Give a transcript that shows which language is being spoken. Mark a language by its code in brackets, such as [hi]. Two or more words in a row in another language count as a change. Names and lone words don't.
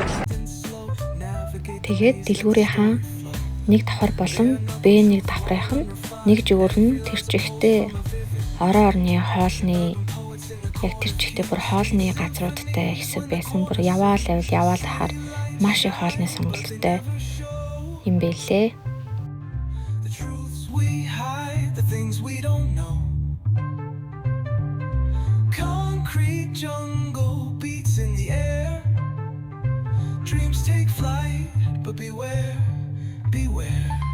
[mn] Тэгээд дэлгүүрийнхэн нэг давхар болон Б1 давхрынх нь нэг жигүүр нь тэр чихтэй орон орны хоолны яг тэр чихтэй бүр хоолны газруудтай хэсэг байсан. Бүр яваал хахаар маш их хоолны сонголттой юм бэлээ. [en] The truths we hide, the things we don't know. Concrete jungle beats in the air. Dreams take flight, but beware, beware.